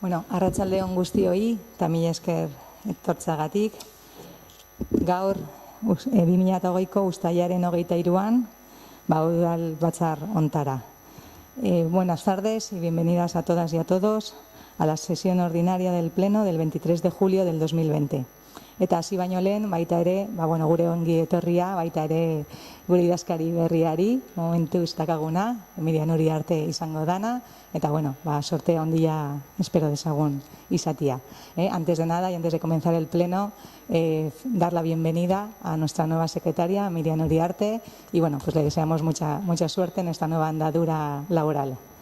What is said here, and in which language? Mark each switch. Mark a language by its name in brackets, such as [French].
[Basque] Arratsalde on guztioi, eta mila esker etortzagatik. Gaur, 2008ko uztailaren 23an, udal batzar hontara. [Spanish] Buenas tardes y bienvenidas a todas y a todos a la sesión ordinaria del Pleno del 23 de julio del 2020. [Basque] Eta hasi baino lehen, baita ere, gure ongi etorria, baita ere gure idazkari berriari, momentu istakaguna, Mirian Uriarte izango dana, eta sorte handia espero dezagun izatia. [Spanish] Antes de nada y antes de comenzar el pleno, dar la bienvenida a nuestra nueva secretaria, Mirian Uriarte, y le deseamos mucha suerte en esta nueva andadura laboral.